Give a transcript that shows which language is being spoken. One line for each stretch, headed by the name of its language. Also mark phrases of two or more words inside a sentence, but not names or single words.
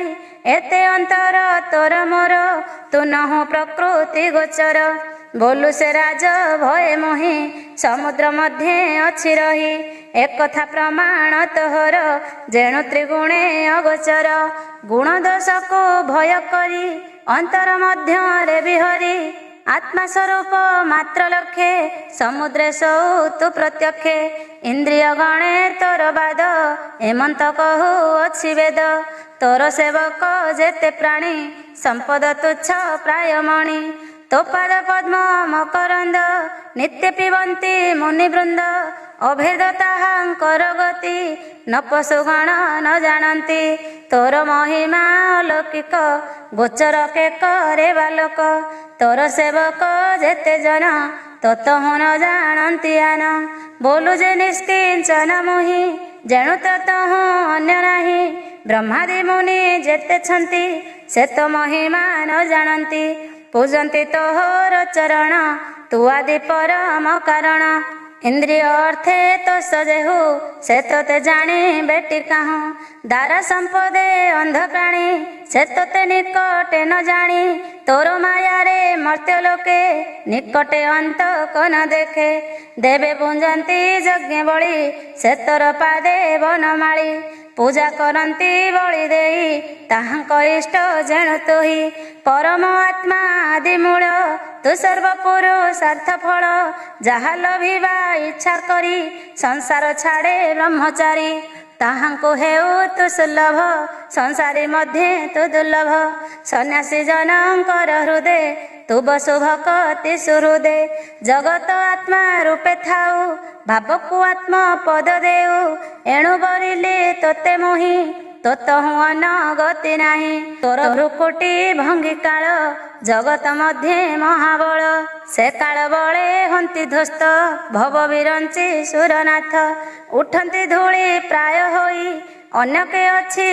Odia: ଏତେ ଅନ୍ତର ତୋର ମୋର ତୂ ନହୁ ପ୍ରକୃତି ଗୋଚର। ବୋଲୁ ସେ ରାଜ ଭୟେ ମୋହି ସମୁଦ୍ର ମଧ୍ୟେ ଅଛି ରହି ଏକଥା ପ୍ରମାଣ ତୋହର ଯେଣୁ ତ୍ରିଗୁଣେ ଅଗୋଚର ଗୁଣ ଦୋଷ କୋ ଭୟ କରି ଅନ୍ତର ମଧ୍ୟ ବିହରି ଆତ୍ମା ସ୍ୱରୂପ ମାତ୍ର ଲକ୍ଷେ ସମୁଦ୍ରେ ସୌ ତୁ ପ୍ରତ୍ୟକ୍ଷେ ଇନ୍ଦ୍ରିୟ ଗଣେ ତୋର ବାଦ ଏମନ୍ତ କହୁ ଅଛି ବେଦ ତୋର ସେବକ ଯେତେ ପ୍ରାଣୀ ସମ୍ପଦ ତୁଚ୍ଛ ପ୍ରାୟ ମଣି ତୋ ପାଦ ପଦ୍ମ ମକରନ୍ଦ ନିତ୍ୟ ପିବନ୍ତି ମୁନିବୃନ୍ଦ ଅଭେଦ ତାହାଙ୍କର ଗତି ନ ପଶୁଗଣ ନ ଜାଣନ୍ତି ତୋର ମହିମା ଅଲୌକିକ ଗୋଚର କେ କରେ ବାଳକ ତୋର ସେବକ ଯେତେ ଜନ ତତହୁ ନ ଜାଣନ୍ତି ଆନ ବୋଲୁ ଯେ ନିଷ୍କିଞ୍ଚନ ମୋହି ଯେଣୁ ତତହୁ ଅନ୍ୟ ନାହିଁ ବ୍ରହ୍ମାଦି ମୁନି ଯେତେ ଛନ୍ତି ସେ ତୋ ମହିମା ନ ଜାଣନ୍ତି ପୂଜନ୍ତି ତୋହର ଚରଣ ତୁ ଆଦି ପରମ କାରଣ ଇନ୍ଦ୍ରିୟ ଅର୍ଥେ ତୋ ସଜେହୁ ସେ ତୋତେ ଜାଣି ବେଟି କାହୁ ଦାରା ସମ୍ପଦେ ଅନ୍ଧ ପ୍ରାଣୀ ସେ ତୋତେ ନିକଟେ ନ ଜାଣି ତୋର ମାୟା ରେ ମର୍ତ୍ତ୍ୟ ଲୋକେ ନିକଟେ ଅନ୍ତ କନ ଦେଖେ ଦେବେ ପୂଜନ୍ତି ଯଜ୍ଞ ବଳି ସେ ତୋର ପାଦେ ବନମାଳୀ ପୂଜା କରନ୍ତି ବଳି ଦେଇ ତାହାଙ୍କ ଇଷ୍ଟ ଯେଣୁ ତୋହି ପରମ ଆତ୍ମା ଆଦି ମୂଳ ତୁ ସର୍ବପୁରୁଷାର୍ଥ ଫଳ ଯାହା ଲଭିବା ଇଚ୍ଛା କରି ସଂସାର ଛାଡ଼େ ବ୍ରହ୍ମଚାରୀ ତାହାଙ୍କୋ ହେଉ ତୁ ସୁଲଭ ସଂସାରୀ ମଧ୍ୟେ ତୁ ଦୁର୍ଲଭ ସନ୍ୟାସୀ ଜନକର ହୃଦୟ ତୁ ବସୁ ଭକ୍ତି ସୁହୃଦେ ଜଗତ ଆତ୍ମା ରୂପେ ଥାଉ ଭାବକୁ ଆତ୍ମା ପଦ ଦେଉ ଏଣୁ ବରିଲେ ତୋତେ ମୋହି ତୋତହୁ ଅନଗତି ନାହିଁ ତୋର ଭ୍ରୁକୁଟୀ ଭଙ୍ଗୀ କାଳ ଜଗତ ମଧ୍ୟେ ମହାବଳ ସେ କାଳ ବଳେ ହନ୍ତି ଧ୍ୱସ୍ତ ଭବ ବିରଞ୍ଚି ସୁରନାଥ ଉଠନ୍ତି ଧୂଳି ପ୍ରାୟ ହୋଇ ଅନ୍ୟକେ ଅଛି